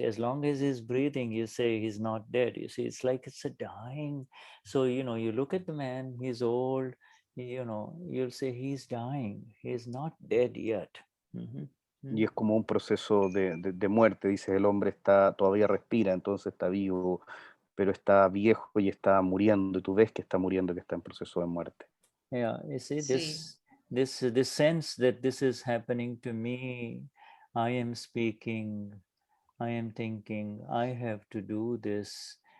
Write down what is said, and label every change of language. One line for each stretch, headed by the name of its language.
English: As long as he's breathing, you say he's not dead. You see, it's like it's a dying. So, you look at the man, he's old, you'll say he's dying. He's not dead yet.
Spanish: Y es como un proceso de muerte. Dice, el hombre todavía respira, entonces está vivo, pero está viejo y está muriendo, y tú ves que está muriendo, que está en proceso de muerte.
English: Yeah, you see, this sense that this is happening to me, I am speaking, I am thinking, I have to do this.